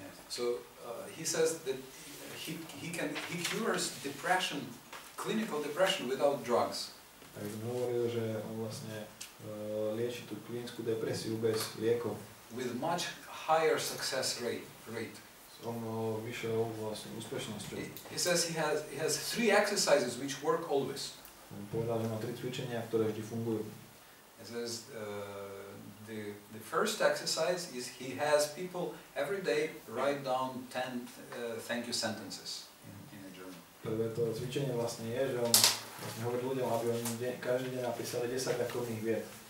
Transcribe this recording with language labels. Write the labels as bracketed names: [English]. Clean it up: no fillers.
[English] So he says that he cures depression, clinical depression without drugs. [Slovak] Tak som hovoril, že on vlastne lieči tú klinickú depresiu bez liekov. [English] With much higher success rate. [Slovak] On vyššou vlastne úspešnosťou. [English] He says he has 3 exercises which work always. [Slovak] On povedal, že má 3 cvičenia, ktoré vždy fungujú. [English] He says the first exercise is he has people every day write down 10 thank you sentences in a journal. [Slovak] Prvé to cvičenie vlastne je, že on vlastne hovorí ľuďom, aby oni každý deň napísali 10 ďakovných vied.